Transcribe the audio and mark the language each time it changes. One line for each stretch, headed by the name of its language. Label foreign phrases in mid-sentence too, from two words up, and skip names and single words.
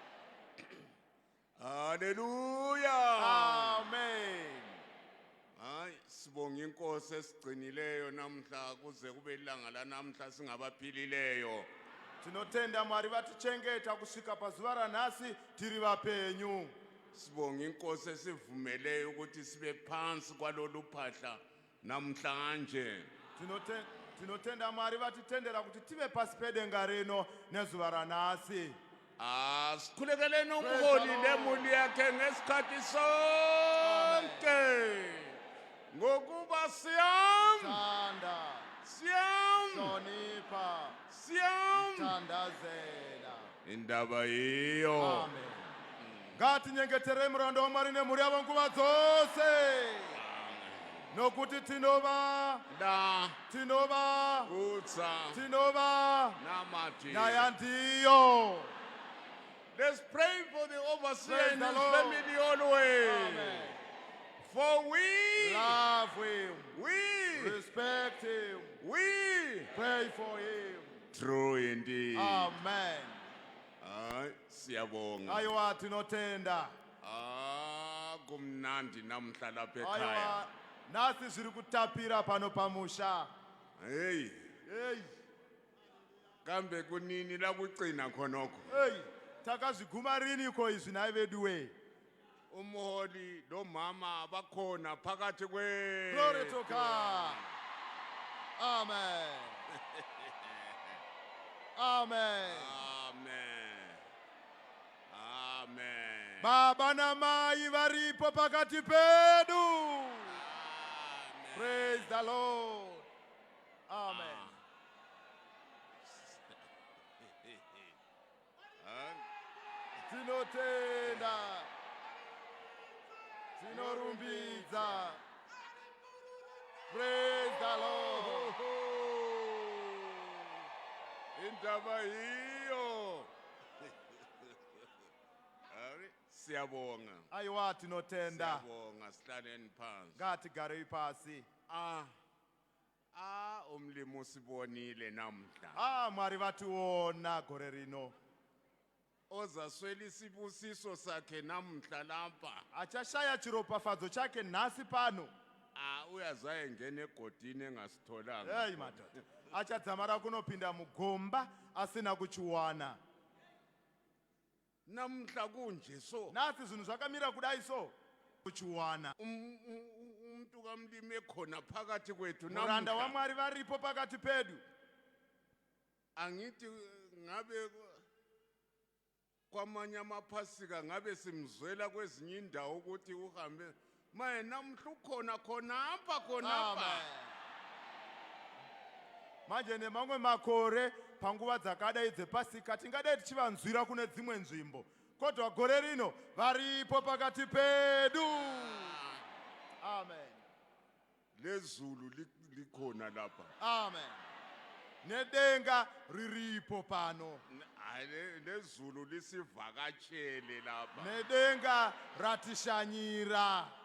English: Hallelujah. Amen.
North Ndebele: Hayi sibonga inkosi esigcinileyo namhla kuze kube ilanga lanamhla singabaphilileyo.
Shona: Tinotenda Mwari vatichengeta kusvika pazuva ranhasi tiri vapenyu.
North Ndebele: Sibonga inkosi esivumeleyo ukuthi sibe phansi kwalolu phahla namhlanje.
Shona: Tinotenda Mwari vatitendera kuti tive pasi pedenga rino nezuva ranhasi.
North Ndebele: Sikhulekeleni uMholi nemuli yakhe ngesikhathi sonke. Ngokuba Thanda, hlonipha, thandazela. Indaba yiyo.
English: Amen.
Shona: Ngathi nyengetere murando wamwari nemhuri yavo nguva dzose. Nokuti tinova Utsa tinova namati.
North Ndebele: naye ndiyo.
English: Let's pray for the overseer Praise and the his Lord. family always. Amen. For we Love him. We, Respect him. we, Pray for him. true indeed. Amen.
North Ndebele: Hayi, siyabonga.
Shona: Ayiwa tinotenda.
North Ndebele: Kumnandi namhla lapha
Shona: Ayiwa
North Ndebele: ekhaya.
Shona: nasi zviri kutapira pano pamusha. Hey, Hey,
North Ndebele: kambe kunini la kucina khonokho. hey.
Shona: Takazviguma riniko izvi nai vedu we.
North Ndebele: Umholi lo mama bakhona phakathi kwe.
English: Glory to God. Amen. Amen. Amen. Amen.
Shona: Baba na mai varipo pakati pedu.
English: Amen. Praise the Lord. Amen.
Shona: Tinotenda. Tinorumbidza.
English: Praise the Lord.
North Ndebele: Indaba hiyo. Hayi, siyabonga.
Shona: Ayiwa tinotenda.
North Ndebele: Siyabonga sihlaleni phansi.
Shona: Ngatigare pasi.
North Ndebele: Umlimi usibonile namhla.
Shona: Mwari vationa gore rino.
North Ndebele: Ozaswela isibusiso sakhe namhla lapha.
Shona: Achashaya chiropafadzo chake nhasi pano.
North Ndebele: Uyazaye ngene egodini engasitholanga. Hey madoda.
Shona: Achadzamara kunopinda mugomba asina kuchiwana.
North Ndebele: Namhla kunje so.
Shona: Nasi zvinhu zvakamira kudai so. Kuchiwana.
North Ndebele: Umuntu kamlimi ekhona phakathi kwethu
Shona: Muranda
North Ndebele: namhla.
Shona: waMwari varipo pakati pedu.
North Ndebele: Angithi ngabe kwamanye amaphasika ngabe simzwela kwezinye indawo ukuthi uhambe maye namhla ukhona khonapha khonapha.
Shona: Manje nemamwe makore panguva dzakadai dzepasika tingadai tichivanzwira kune dzimwe nzvimbo. Kodwa gore rino varipo pakati pedu.
English: Amen.
North Ndebele: Lezulu likhona lapha.
Shona: Amen. Nedenga riripo pano.
North Ndebele: Hayi lezulu lisivakatshele lapha.
Shona: Nedenga ratishanyira.